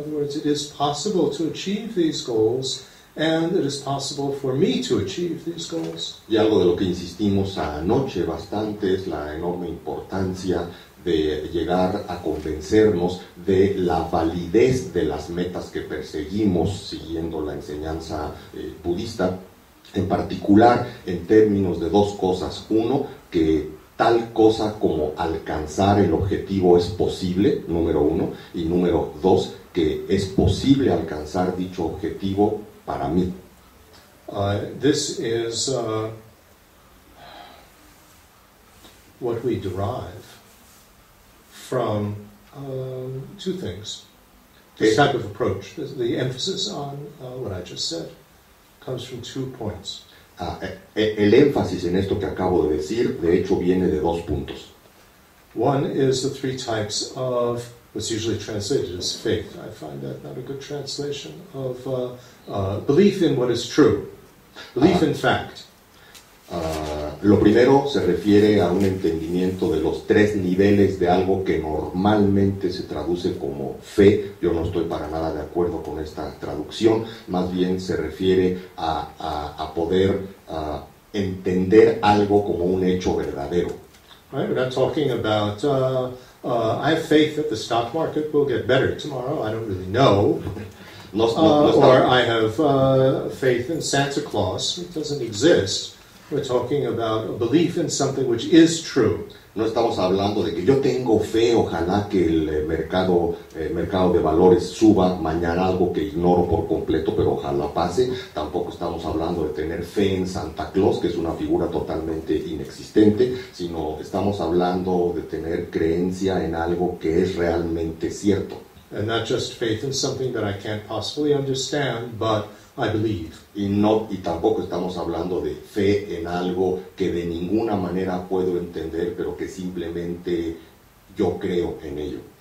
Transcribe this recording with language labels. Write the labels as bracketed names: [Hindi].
[English] In other words, it is possible to achieve these goals, and it is possible for me to achieve these goals. [Spanish] Y algo de lo que insistimos anoche bastante es la enorme importancia de llegar a convencernos de la validez de las metas que perseguimos siguiendo la enseñanza budista, en particular en términos de 2 cosas. Uno, que tal cosa como alcanzar el objetivo es posible, número 1, y número 2, que es posible alcanzar dicho objetivo para mí. [English] This is what we derive from 2 things. This type of approach, the emphasis on what I just said, comes from 2 points. El énfasis en esto que acabo de decir, de hecho, viene de 2 puntos. One is the 3 types of what's usually translated as faith. I find that not a good translation of belief in what is true, belief in fact. [Spanish] Lo primero se refiere a un entendimiento de los 3 niveles de algo que normalmente se traduce como fe. Yo no estoy para nada de acuerdo con esta traducción, más bien se refiere a poder entender algo como un hecho verdadero. [English] Right? We're not talking about I have faith that the stock market will get better tomorrow. I don't really know. Or I have faith in Santa Claus. It doesn't exist. We're talking about a belief in something which is true. [Spanish] No estamos hablando de que yo tengo fe, ojalá que el mercado de valores suba mañana, algo que ignoro por completo, pero ojalá pase. Tampoco estamos hablando de tener fe en Santa Claus, que es una figura totalmente inexistente, sino estamos hablando de tener creencia en algo que es realmente cierto. [English] And not just faith in something that I can't possibly understand, but I believe. [Spanish] Y tampoco estamos hablando de fe en algo que de ninguna manera puedo entender, pero que simplemente yo creo en ello.